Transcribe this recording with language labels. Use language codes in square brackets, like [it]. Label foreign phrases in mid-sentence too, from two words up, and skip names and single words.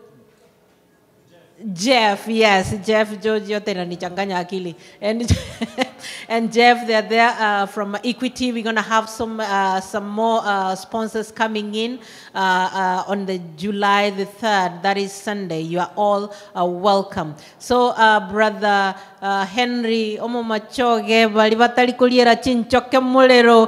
[en] Jeff, yes, Jeff, George, and Jeff, they're there from Equity. We're gonna have some more sponsors coming in on the July the 3rd. That is Sunday. You are all welcome. [guz] So, brother Henry, omo machoge bali batali kuliera chinchoke mulero.